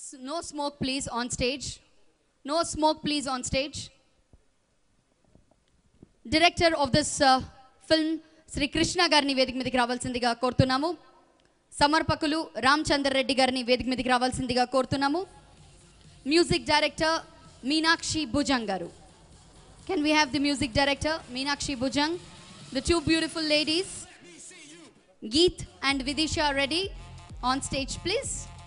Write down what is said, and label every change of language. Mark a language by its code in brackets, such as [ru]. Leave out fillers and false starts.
[en] No smoke please on stage. No smoke please on stage. Director of this film [te] Shri Krishna గారిని వేదిక మీదకి రావాల్సిందిగా కోరుతున్నాము. సమర్పకులు రామచంద్ర రెడ్డి గారిని వేదిక మీదకి రావాల్సిందిగా కోరుతున్నాము. మ్యూజిక్ డైరెక్టర్ మీనాక్షి భుజంగ్ గారు. [en] Can we have the music director Meenakshi Bhujang, the two beautiful ladies Geet and Vidisha Reddy, on stage, please.